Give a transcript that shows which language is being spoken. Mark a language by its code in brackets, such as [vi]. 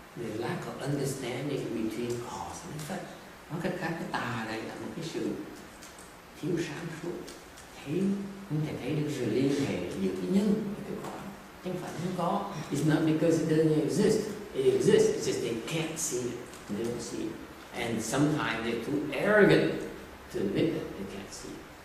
[en] The lack of understanding between cause and effect. [vi] Nói cách khác, cái tà này là một cái sự thiếu sáng suốt, không thể thấy được sự liên hệ giữa cái nhân và cái quả. Chẳng phải không có. [en] It's not because it doesn't exist. It exists. It's just they can't see it. They don't see it. And sometimes they're too arrogant to admit that they can't see it.